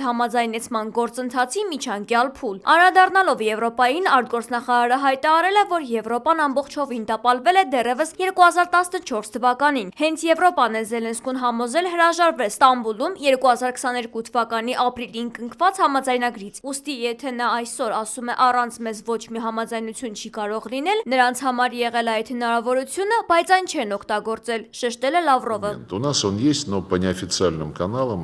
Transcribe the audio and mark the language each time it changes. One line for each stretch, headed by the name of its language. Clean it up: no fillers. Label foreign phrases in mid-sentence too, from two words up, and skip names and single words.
Armenian: համաձայնեցման գործընթացի միջանկյալ փուլ։ Անդրադառնալով Եվրոպային, արտգործնախարարը հայտարարել է, որ Եվրոպան ամբողջովին տապալվել է դեռևս 2014 թվականին։ Հենց Եվրոպան է Զելենսկուն համոզել հրաժարվել Ստամբուլում 2022 թվականի ապրիլին կնքված համաձայնագրից։ Ուստի եթե նա այսօր ասում է առանց մեզ ոչ մի համաձայնություն չի կարող լինել, նրանց համար եղել է այդ հնարավորությունը, բայց այն չեն օգտագործել, շեշտել է Լավրովը։
Russian: у нас он есть, но по неофициальным каналам.